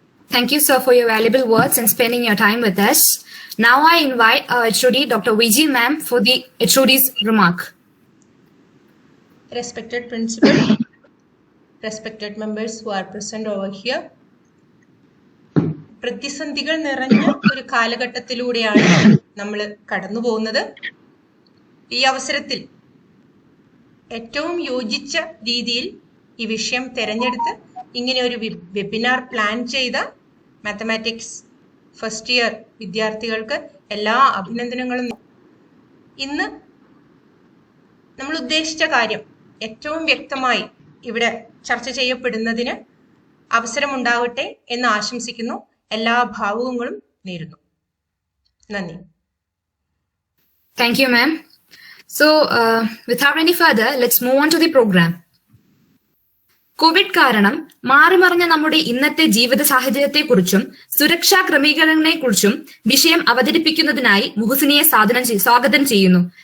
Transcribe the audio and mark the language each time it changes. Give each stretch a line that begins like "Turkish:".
English: Thank you, sir, for your valuable words and spending your time with us. Now I invite our HOD, Dr. VG ma'am, for the HOD's remark. Respected principal, respected members who are present over here.
Malayalam: പ്രതിസന്ധികൾ നിറഞ്ഞ ഒരു കാലഘട്ടത്തിലൂടെയാണ് നമ്മൾ കടന്നു പോകുന്നത്. ഈ അവസരത്തിൽ ഏറ്റവും യോജിച്ച രീതിയിൽ ഈ വിഷയം തിരഞ്ഞെടുത്ത് ഇങ്ങനെ ഒരു വെബിനാർ പ്ലാൻ ചെയ്ത മാത്തമാറ്റിക്സ് ഫസ്റ്റ് ഇയർ വിദ്യാർത്ഥികൾക്ക് എല്ലാ അഭിനന്ദനങ്ങളും. ഇന്ന് നമ്മൾ ഉദ്ദേശിച്ച കാര്യം ഏറ്റവും വ്യക്തമായി ഇവിടെ ചർച്ച ചെയ്യപ്പെടുന്നതിന് അവസരമുണ്ടാവട്ടെ എന്ന് ആശംസിക്കുന്നു. എല്ലാ ഭാവുകങ്ങളും നേരുന്നു. നന്ദി.
English: Thank you, ma'am. So, without any further, let's move on to the program.
Malayalam: Covid കാരണം മാറിമറിഞ്ഞ നമ്മുടെ ഇന്നത്തെ ജീവിത സാഹചര്യത്തെക്കുറിച്ചും സുരക്ഷാ ക്രമീകരണങ്ങളെക്കുറിച്ചും വിഷയം അവതരിപ്പിക്കുന്നതിനായി മുഹസിനയെ സ്വാഗതം ചെയ്യുന്നു.